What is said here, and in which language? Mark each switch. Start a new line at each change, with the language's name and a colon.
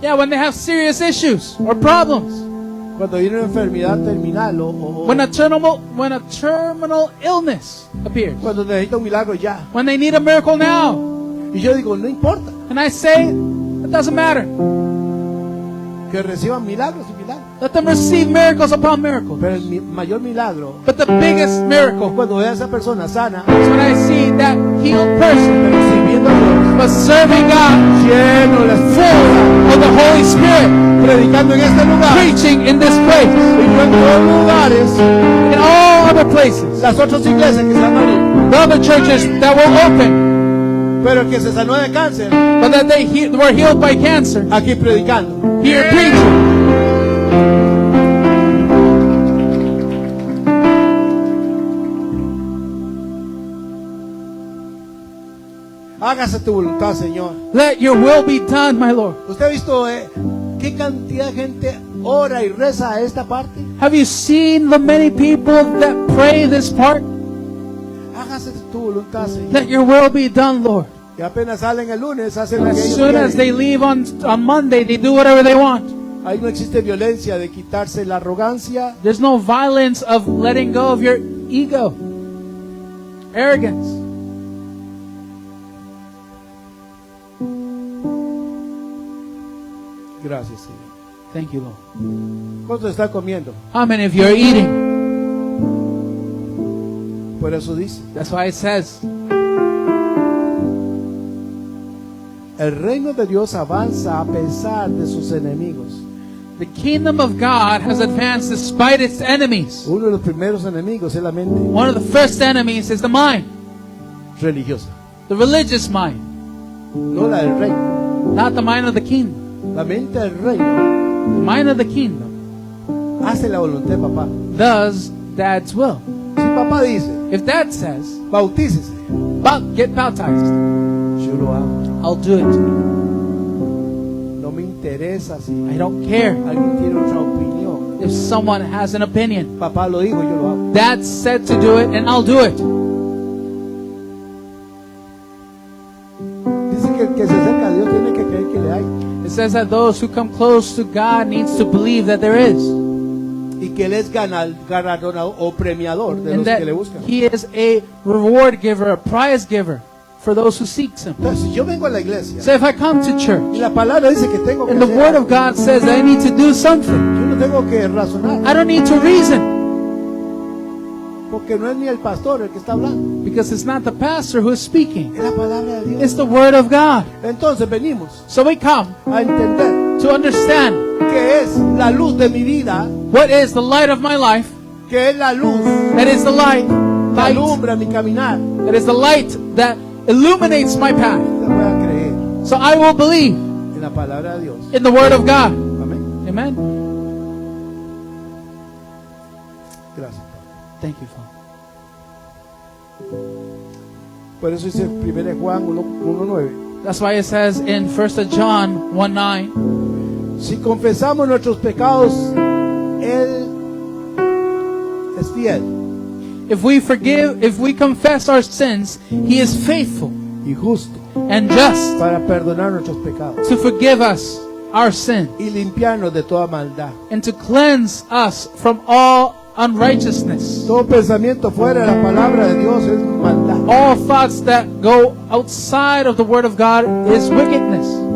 English: Yeah, when they have serious issues or problems.
Spanish: Cuando viene una enfermedad terminal o
English: When a terminal illness appears.
Spanish: cuando necesita un milagro ya.
English: When they need a miracle now.
Spanish: Y yo digo, no importa,
English: And I say, it doesn't matter.
Spanish: que reciban milagros y milagros.
English: Let them receive miracles upon miracles.
Spanish: Pero el mayor milagro
English: But the biggest
Spanish: es
English: miracle
Spanish: cuando vea a esa persona sana,
English: is when I see that healed person
Spanish: pero sirviendo a Dios,
English: but serving God,
Spanish: lleno de
English: full
Spanish: fuerza,
English: of the Holy Spirit,
Spanish: predicando en este lugar
English: preaching in this place,
Spanish: y no en todos lugares.
English: in all other places,
Spanish: Las otras iglesias que se han abierto,
English: the other churches that will open,
Spanish: pero el que se sanó de cáncer,
English: but that they were healed by cancer,
Spanish: aquí predicando.
English: here preaching.
Spanish: Hágase tu voluntad, Señor.
English: Let your will be done, my Lord.
Spanish: ¿Usted ha visto qué cantidad de gente ora y reza a esta parte?
English: Have you seen the many people that pray this part?
Spanish: Hágase tu voluntad, Señor.
English: Let your will be done, Lord.
Spanish: Y apenas salen el lunes, hacen lo que
English: As
Spanish: ellos
English: soon as they
Spanish: quieren.
English: leave on Monday, they do whatever they want.
Spanish: Ahí no existe violencia de quitarse la arrogancia,
English: There's no violence of letting go of your ego, arrogance.
Spanish: Gracias, Señor.
English: Thank you, Lord.
Spanish: ¿Cuántos están comiendo?
English: How many of you are eating?
Spanish: Por eso dice,
English: That's why it says,
Spanish: el reino de Dios avanza a pesar de sus enemigos.
English: the kingdom of God has advanced despite its enemies.
Spanish: Uno de los primeros enemigos es la mente
English: One of the first enemies is the mind,
Spanish: religiosa,
English: the religious mind,
Spanish: no la del reino.
English: not the mind of the kingdom.
Spanish: La mente del reino
English: The mind of the kingdom
Spanish: hace la voluntad de papá.
English: does Dad's will.
Spanish: Si papá dice,
English: If Dad says,
Spanish: bautícese,
English: get baptized,
Spanish: yo lo hago.
English: I'll do it.
Spanish: No me interesa si
English: I don't care
Spanish: alguien tiene otra opinión.
English: if someone has an opinion.
Spanish: Papá lo dijo, yo lo hago.
English: Dad said to do it, and I'll do it.
Spanish: Dice que el que se acerca a Dios tiene que creer que le hay.
English: It says that those who come close to God needs to believe that there is,
Spanish: Y que Él es galardonador o premiador de
English: and
Spanish: los
English: that
Spanish: que le buscan.
English: He is a reward giver, a prize giver for those who seeks Him.
Spanish: Entonces, si yo vengo a la iglesia
English: So if I come to
Spanish: y
English: church,
Spanish: la palabra dice que tengo que
English: and the
Spanish: hacer
English: Word
Spanish: algo,
English: of God says that I need to do something,
Spanish: yo no tengo que razonar,
English: I don't need to reason,
Spanish: porque no es ni el pastor el que está hablando,
English: because it's not the pastor who is speaking.
Spanish: es la palabra de Dios.
English: It's the Word of God.
Spanish: Entonces venimos
English: So we come
Spanish: a entender
English: to understand
Spanish: que es la luz de mi vida,
English: what is the light of my life,
Spanish: que es la luz
English: that is the light,
Spanish: que
English: light,
Spanish: alumbra mi caminar.
English: that is the light that illuminates my path.
Spanish: Usted pueda creer
English: So I will believe
Spanish: en la palabra de Dios.
English: in the Word of God.
Spanish: Amén.
English: Amen.
Spanish: Gracias, Padre.
English: Thank you, Father.
Spanish: Por eso dice 1 Juan 1:9.
English: That's why it says in 1 John 1:9,
Spanish: Si confesamos nuestros pecados, Él es fiel
English: if we confess our sins, He is faithful
Spanish: y justo
English: and just
Spanish: para perdonar nuestros pecados
English: to forgive us our sin
Spanish: y limpiarnos de toda maldad.
English: and to cleanse us from all unrighteousness.
Spanish: Todo pensamiento fuera de la palabra de Dios es maldad.
English: All thoughts that go outside of the Word of God is wickedness.